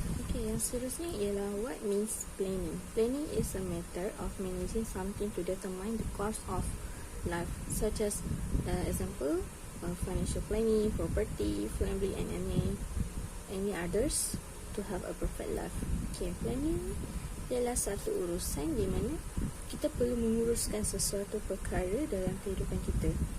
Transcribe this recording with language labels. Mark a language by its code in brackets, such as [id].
[ms] Okey, yang seterusnya ialah [en] what means planning. Planning is a method of managing something to determine the course of life, such as example, financial planning, property, family and any others to have a perfect life. [ms] Okay, planning ialah satu urusan di mana kita perlu menguruskan sesuatu perkara dalam kehidupan kita.